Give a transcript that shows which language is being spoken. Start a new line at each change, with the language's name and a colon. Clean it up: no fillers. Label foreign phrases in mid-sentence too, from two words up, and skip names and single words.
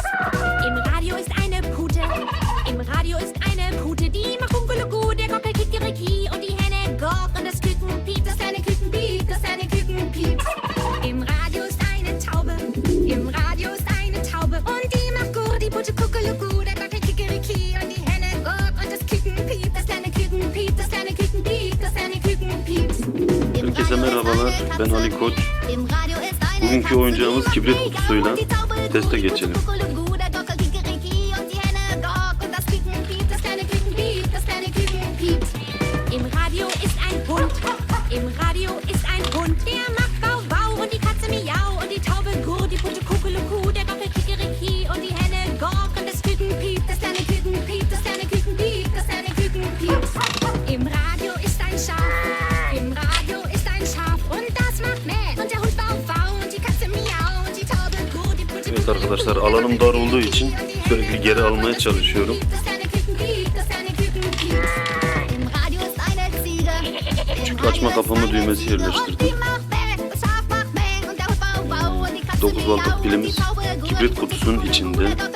German: Im Radio ist eine Pute, im Radio ist eine Pute, die macht Kunkelugu, der Gockel Kikeriki und die Henne Gok und das Küken piept, das kleine Küken piept, das kleine Küken piept. Im Radio ist eine Taube, im Radio ist eine Taube und die macht Gur, die Pute Kuckelugu, der Gockel Kikeriki und die Henne Gok und das Küken piept, das kleine Küken piept, das kleine Küken piept, das kleine Küken piept.
Turkish: Herkese merhabalar, ben Ali Koç. Bugünkü oyuncağımız kibrit kutusuyla teste geçelim.
German: Im Radio ist ein Hund, im Radio ist ein Hund, der macht Bau Bau und die Katze Miau und die Taube Gur, die Pute Kuckeluku, der Gockel Kikeriki und die Henne Gok und das Küken piept, das kleine Küken piept, das kleine Küken piept, das kleine Küken piept. Im Radio ist ein Schaf, im Radio ist ein Schaf und das macht Mäh und der Hund Bau Bau und die Katze Miau und die Taube Gur, die Pute
Turkish: Evet arkadaşlar, alanım dar olduğu için sürekli geri almaya çalışıyorum. Küçük açma kapama düğmesi yerleştirdim. 9 wattlık pilimiz kibrit kutusunun içinde.